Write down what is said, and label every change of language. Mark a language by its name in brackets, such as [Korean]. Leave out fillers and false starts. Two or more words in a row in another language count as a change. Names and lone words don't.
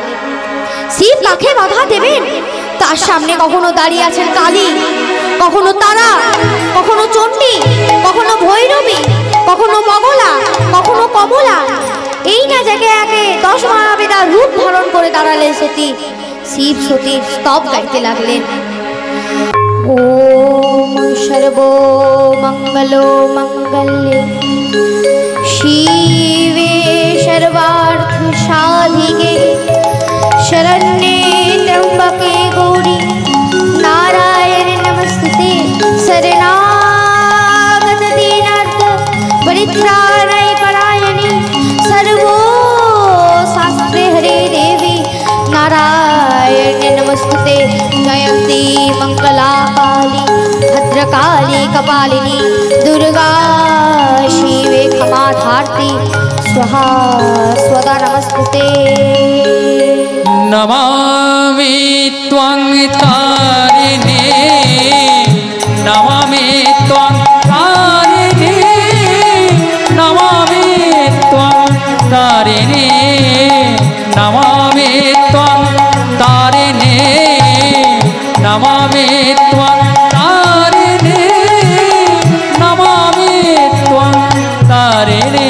[Bangla] শিব তাকে বাধা দেবেন, তার সামনে কখনো দাঁড়িয়ে আছেন কালী, কখনো তারা, কখনো চণ্ডী, কখনো ভৈরবী, কখনো মঙ্গলা, কখনো কমলা। এই না জায়গায় একে 10 মহাবিদ্যার রূপ ধারণ করে দাঁড়ালেন সতী। শিব সতীর স্তব গাইতে লাগলেন। [Sanskrit] ओम सर्वो मङ्गल मङ्गले शिवे सर्वार्थ साधिके शरण्ये त्र्यम्बके गौरी नारायणे नमस्तुते शरणागत दीनार्थ परित्राणाय परायणे सर्वो शास्त्रे हरे देवी नारायणे नमस्तुते जयन्ती मंगला काली भद्रकाली कपालिनी दुर्गा शिवे क्षमा धात्री स्वाहा स्वदा नमस्तुते। नमामि त्वं तारिणे नमामि त्वं तारिणे नमामि त्वं तारिणे नमामि त्वं तारिणे नमामि त्वं तारिणे नमामि त्वं तारिणे।